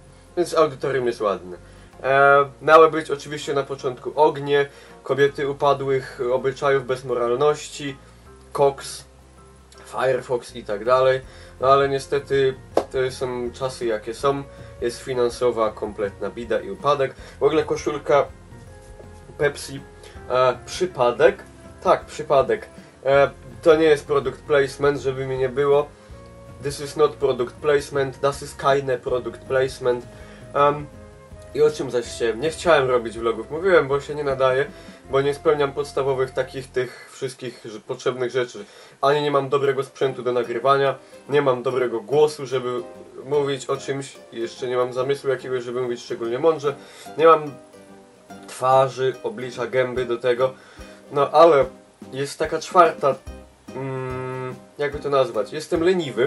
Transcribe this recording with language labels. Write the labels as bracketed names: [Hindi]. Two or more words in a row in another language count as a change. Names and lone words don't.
[Polish] Więc audytorium jest ładne. Miały być oczywiście na początku ognie, kobiety upadłych obyczajów bez moralności, koks, Firefox i tak dalej. No ale niestety to są czasy jakie są. Jest finansowa kompletna bida i upadek. W ogóle koszulka Pepsi, przypadek? Tak, przypadek. To nie jest [English] product placement, [Polish] żeby mi nie było. [English] This is not product placement, [German] das ist keine [English] product placement. [Polish] I o czym zaś się nie chciałem robić vlogów, mówiłem, bo się nie nadaje, bo nie spełniam podstawowych tych wszystkich potrzebnych rzeczy. Ani nie mam dobrego sprzętu do nagrywania, nie mam dobrego głosu, żeby mówić o czymś, jeszcze nie mam zamysłu jakiegoś, żeby mówić szczególnie mądrze, nie mam twarzy, oblicza, gęby do tego, no ale jest taka czwarta, jakby to nazwać, jestem leniwy.